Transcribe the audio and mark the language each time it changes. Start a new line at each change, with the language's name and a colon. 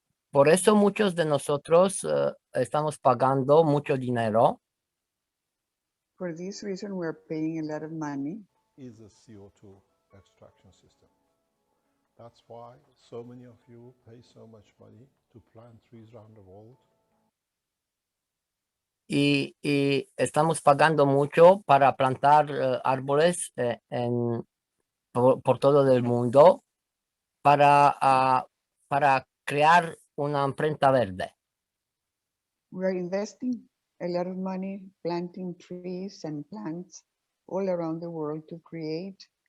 Spanish: Por eso muchos de nosotros estamos pagando mucho dinero
English: For this reason, we're paying a lot of money. is a CO2 extraction system. That's why so many of you pay so much money to plant trees around the world.
Spanish: y estamos pagando mucho para plantar árboles por todo el mundo para crear una imprenta verde.
English: We're investing a lot of money planting trees and plants all around the world to create